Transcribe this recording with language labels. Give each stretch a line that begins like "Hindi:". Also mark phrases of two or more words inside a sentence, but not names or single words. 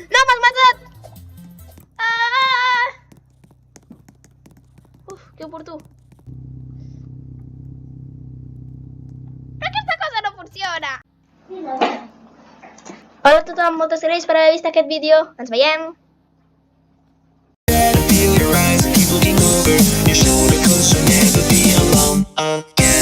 Catalan: No, m'has matat! Que oportú. Però aquesta cosa no funciona! Hola a tothom, moltes gràcies per haver vist aquest vídeo. Ens veiem!
English: Feel your eyes keep looking over your shoulder, 'cause you'll never be alone.